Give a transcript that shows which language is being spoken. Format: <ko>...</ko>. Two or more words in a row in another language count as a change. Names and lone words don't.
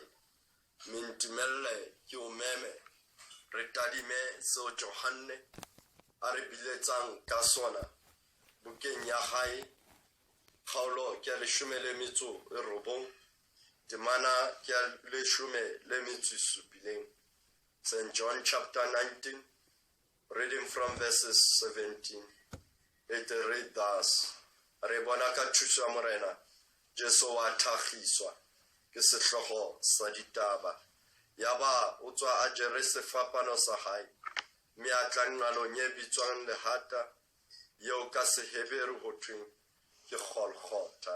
<st>Mintumelle ke o meme re tadime seo Johanne a re biletsang ka sona bukeng ya hae, kgaolo ke 19 temana ke 17.</st> <en>St. John chapter 19, reading from verses 17. It read thus:</en> <st>Re bona ka thuso ya Morena, Jesu wa tlhagiswa ke sehlogo sa ditaba. Yaba o tswa a jere sefapano sa hae, mme a tla nqalong e bitswang Lehata, yeo ka Seheberu ho thweng ke Golgotha.</st>